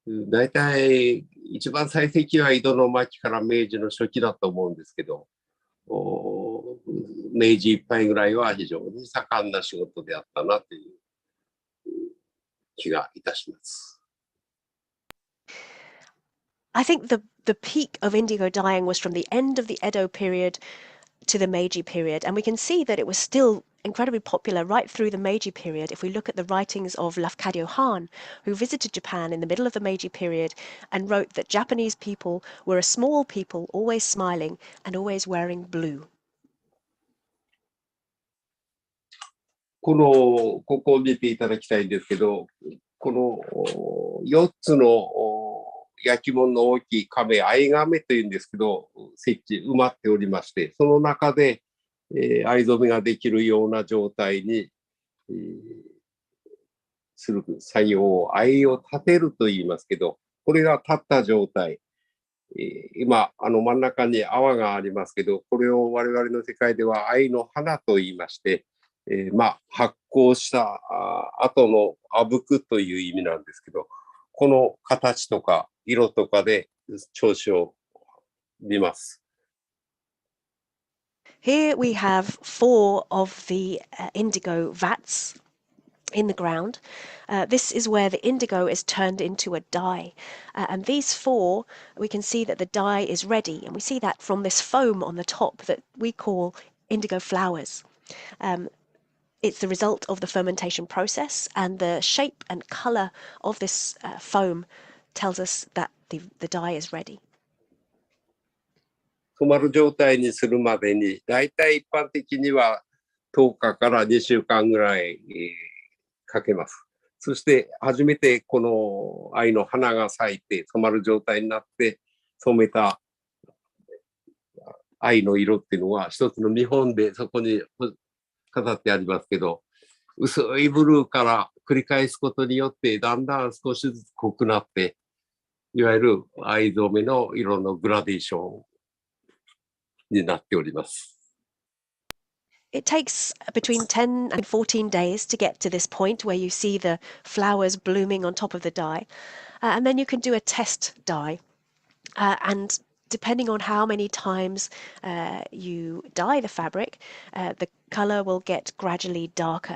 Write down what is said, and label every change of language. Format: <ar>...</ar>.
<ja>大体一番最盛期は井戸の末期から明治の初期だと思うんですけど、明治いっぱいぐらいは非常に盛んな仕事であったなという気がいたします。</ja> <en>I think the peak of indigo dyeing was from the end of the Edo period to the Meiji period, and we can see that it was still incredibly popular right through the Meiji period if we look at the writings of Lafcadio Han, who visited Japan in the middle of the Meiji period and wrote that Japanese people were a small people, always smiling and always wearing blue.</en> <ja>ここを見ていただきたいんですけど、この4つの焼き物の大きい亀、藍亀というんですけど、設置埋まっておりまして、その中で、藍染めができるような状態に、する作業を藍を立てると言いますけど、これが立った状態。今、真ん中に泡がありますけど、これを我々の世界では藍の花と言いまして、発酵した後のあぶくという意味なんですけど、この形とか色とかで調子を見ます。</ja> <en>Here we have 4 of the indigo vats in the ground. This is where the indigo is turned into a dye. And these 4, we can see that the dye is ready. And we see that from this foam on the top that we call indigo flowers. It's the result of the fermentation process, and the shape and color of this foam tells us that the dye is ready.</en> <ja>染まる状態にするまでに、だいたい一般的には10日から2週間ぐらいかけます。そして初めてこの藍の花が咲いて染まる状態になって染めた藍の色っていうのは一つの見本でそこに飾ってありますけど、薄いブルーから繰り返すことによってだんだん少しずつ濃くなって、いわゆる藍染めの色のグラデーションになっております。</ja> <en>It takes between 10 and 14 days to get to this point where you see the flowers blooming on top of the dye. And then you can do a test dye. And depending on how many times you dye the fabric, the color will get gradually darker.</en>